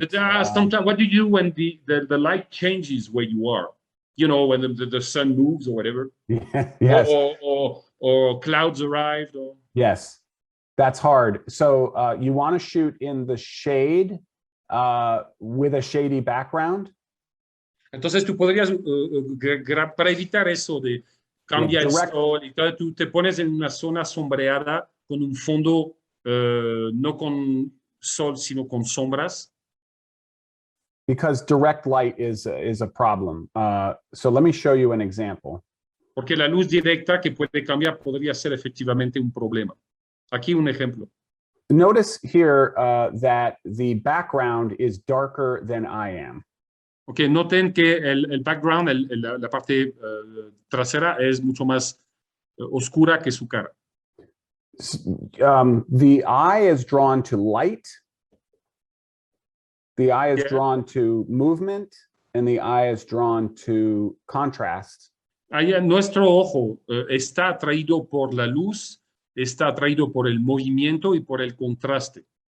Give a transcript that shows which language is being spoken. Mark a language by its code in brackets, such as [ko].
[en] But, sometimes, what do you do when the light changes where you are? You know, when the sun moves or whatever. Yes. Or clouds arrived. Or... Yes, that's hard. So you want to shoot in the shade with a shady background. [es] Entonces tú podrías, para evitar eso de cambiar el sol, y tal, tú te pones en una zona sombreada con un fondo no con sol, sino con sombras. [en] Because direct light is a problem. So let me show you an example. [es] Porque la luz directa que puede cambiar podría ser efectivamente un problema. Aquí un ejemplo. [en] Notice here that the background is darker than I am. [es] Okay, noten que el background, la parte trasera es mucho más oscura que su cara. [en] The eye is drawn to light. The eye is drawn to movement, and the eye is drawn to contrast. [es] Nuestro ojo está atraído por la luz, está atraído por el movimiento y por el contraste.